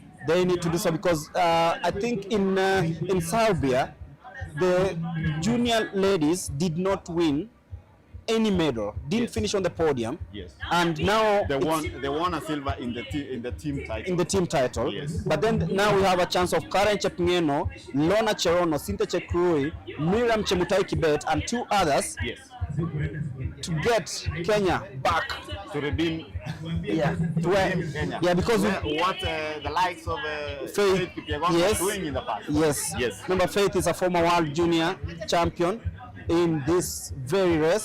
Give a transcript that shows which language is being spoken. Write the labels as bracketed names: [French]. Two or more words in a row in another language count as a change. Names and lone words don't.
[English] They need to do so because I think in Serbia the junior ladies did not win any medal, didn't finish on the podium. Yes. And now they won a silver in the team title. In the team title. Yes. But then now we have a chance of Karen Chapingeno, Lona Cherono, Cynthia Chepkirui, Miriam Chemutai Kibet, and two others. Yes. To get Kenya back to redeem. Yeah. To redeem Kenya. Yeah, because what the likes of Faith Kipchoge yes. doing in the past. Yes. Yes. Remember, Faith is a former world junior champion in this very race.